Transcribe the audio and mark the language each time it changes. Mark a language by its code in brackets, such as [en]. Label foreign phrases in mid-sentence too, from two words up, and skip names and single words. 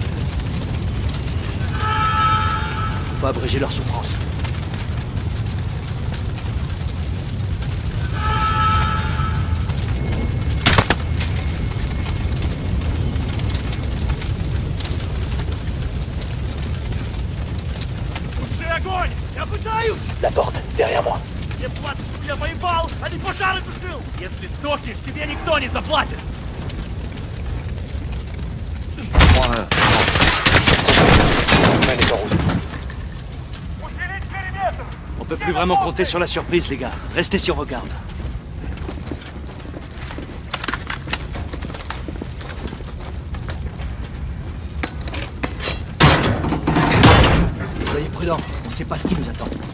[fr] Faut abréger leur souffrance. [ru] Туши огонь! Я пытаюсь! [fr] La porte, derrière moi. [ru] Мне платят, что я воевал, а не пожары тушил! Если сдохнешь, тебе никто не заплатит! [fr] 3-1. Hitman est en route. [ru] Усилить периметр! [fr] On peut plus vraiment compter sur la surprise, les gars. Restez sur vos gardes. Soyez prudents, on sait pas ce qui nous attend.